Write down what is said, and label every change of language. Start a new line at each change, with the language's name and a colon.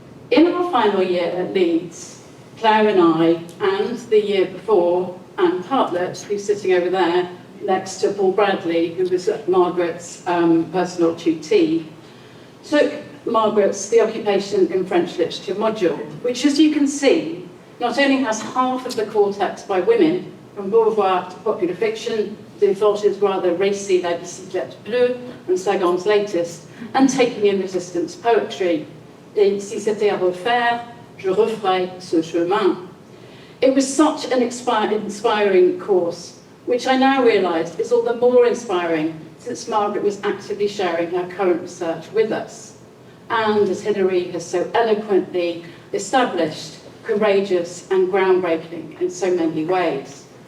English: In our final year at Leeds, Claire and I, and the year before, Anne Hartlett, who's sitting over there next to Paul Bradley, who was Margaret's personal tutee, took Margaret's The Occupation in French Literature module, which, as you can see, not only has half of the core text by women, from Beauvoir to popular fiction, Desforges' rather racy La Bicyclette Bleue, and Sagan's latest, and taking in resistance poetry.
French: Et si c'était à refaire, je referais ce chemin.
English: It was such an inspiring course, which I now realise is all the more inspiring since Margaret was actively sharing her current research with us. And as Hilary has so eloquently established, courageous and groundbreaking in so many ways.